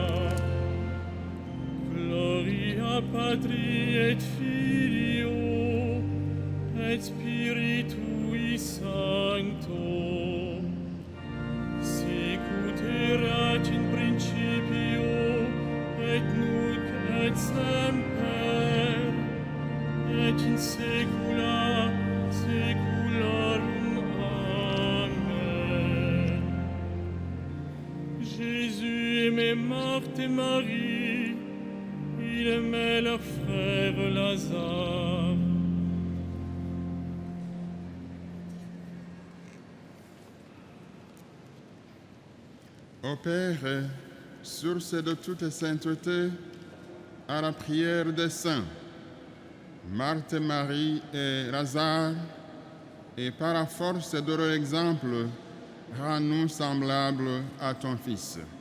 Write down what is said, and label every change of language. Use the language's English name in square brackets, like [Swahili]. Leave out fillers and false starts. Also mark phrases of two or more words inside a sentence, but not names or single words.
[Latin] Gloria Patri et Filio et Spiritui Sancto, sicut erat in principio et nunc et semper et in saecula saeculorum. Amen. [French] Jésus aimait Marthe et Marie, il aimait leur frère Lazare. Ô Père, source de toute sainteté, à la prière des saints, Marthe, Marie et Lazare, et par la force de leur exemple, rends-nous semblables à ton Fils.